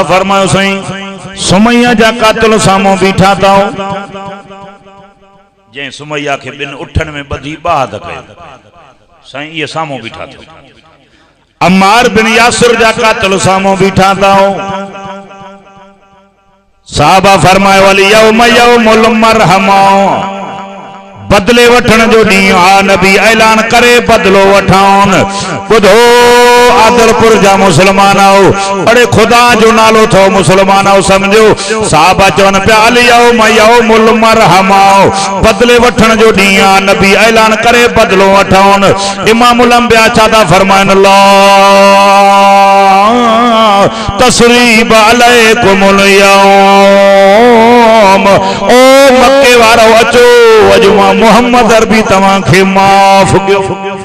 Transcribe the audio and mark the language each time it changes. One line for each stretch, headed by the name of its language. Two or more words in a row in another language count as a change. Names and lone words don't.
Sindhi: फरमायो साईं सुमैया जा कातिल साम्हूं बीठा अथव, जंहिं सुमैया खे 2 उठनि में ॿधी बाद कयो, साईं इहे साम्हूं बीठा अथव। अम्मार बिन यासिर जा कातिल साम्हूं बीठा अथव। साहबा फरमायो
Arabic: واليوم يوم المرحمة,
Sindhi: बदले वठण जो ॾींहुं आ। नबी ऐलान करे बदलो वठान। ॿुधो आदरपुर जा मुसलमान आओ, अड़े खुदा जो नालो थो मुसलमान आओ समझो। साहबा चवन पिया
Arabic: اليوم يوم المرحمة,
Sindhi: बदले वठण जो ॾींहुं आ। नबी ऐलान करे बदलो वठान। इमामुल अंबिया छा था फरमाइनि,
Arabic: تثريب عليكم اليوم,
Sindhi: ओ मक्के वारो अचो, अॼु मां मोहम्मद अरबी तव्हांखे माफ़ कयो।